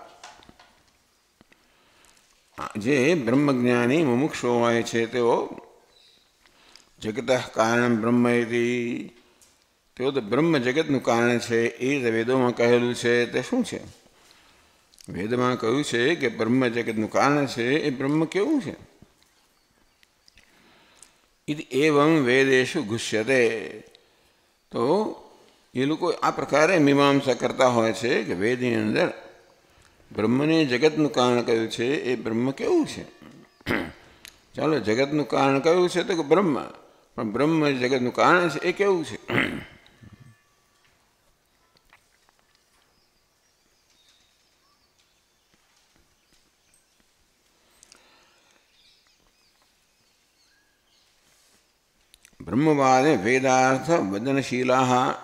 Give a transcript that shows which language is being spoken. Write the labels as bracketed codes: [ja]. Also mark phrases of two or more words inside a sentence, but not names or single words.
[gu] જે બ્રહ્મજ્ઞાની મુમુક્ષો હોય છે તેઓ [sa] જગતઃ કારણં બ્રહ્મેતિ, [gu] તેઓ તો બ્રહ્મ જગતનું કારણ છે એ વેદોમાં કહેલું છે. તે શું છે? વેદમાં કહ્યું છે કે બ્રહ્મ જગતનું કારણ છે એ બ્રહ્મ કેવું છે? [sa] इति एवं वेदेषु गुह्यते. [hi] तो ये लोग [gu] આ પ્રકારે મીમાંસા કરતા હોય છે કે વેદની અંદર બ્રહ્મને જગતનું કારણ કયું છે એ બ્રહ્મ કેવું છે? ચાલો, જગતનું કારણ કયું છે તો કે બ્રહ્મ, પણ બ્રહ્મ જગતનું કારણ છે એ કેવું છે? [sa] બ્રહ્મવાદે વેદાર્થ વદનશીલા.